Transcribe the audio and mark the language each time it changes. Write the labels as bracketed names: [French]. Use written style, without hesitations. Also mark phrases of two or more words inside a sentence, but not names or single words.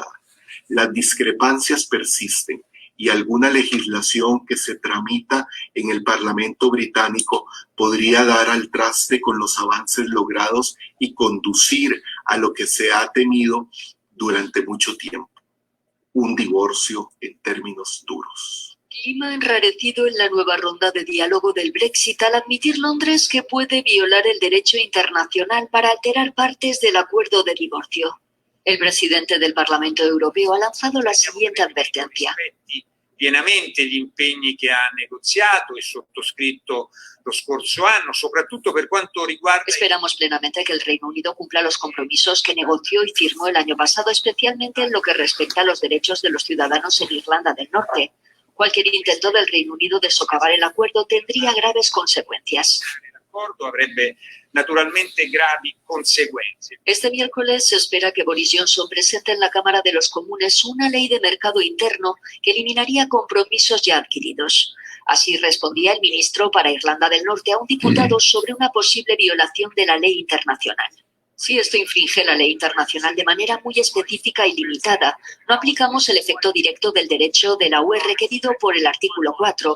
[Spanish] Las discrepancias persisten y alguna legislación que se tramita en el Parlamento británico podría dar al traste con los avances logrados y conducir a lo que se ha temido durante mucho tiempo: un divorcio en términos duros. Clima enrarecido en la nueva ronda de diálogo del Brexit al admitir Londres que puede violar el derecho internacional para alterar partes del acuerdo de divorcio. El presidente del Parlamento Europeo ha lanzado la siguiente advertencia. [Italian] Pienamente gli impegni che ha negoziato e sottoscritto lo scorso anno, soprattutto per quanto riguarda... [Spanish] Esperamos plenamente que el Reino Unido cumpla los compromisos que negoció y firmó el año pasado, especialmente en lo que respecta a los derechos de los ciudadanos en Irlanda del Norte. Cualquier intento del Reino Unido de socavar el acuerdo tendría graves consecuencias. [Italian] Avrebbe naturalmente gravi conseguenze. [Spanish] Este miércoles se espera que Boris Johnson presente en la Cámara de los Comunes una ley de mercado interno que eliminaría compromisos ya adquiridos. Así respondía el ministro para Irlanda del Norte a un diputado sobre una posible violación de la ley internacional. Si esto infringe la ley internacional de manera muy específica y limitada, no aplicamos el efecto directo del derecho de la UE requerido por el artículo 4.